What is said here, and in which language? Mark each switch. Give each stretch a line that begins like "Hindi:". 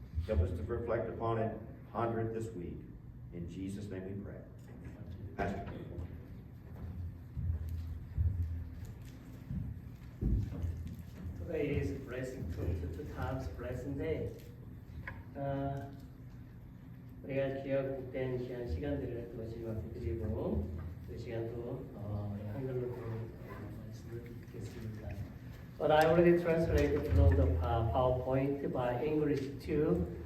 English: Help us to reflect upon it, ponder it this week. In Jesus' name we pray. Pastor. Today is blessing, two times blessing day.
Korean: 우리가 기억된 귀한 시간들을 또 지금 드리고 그 시간도 한글로 말씀을 듣겠습니다.
English: But I already translated from the PowerPoint by English too.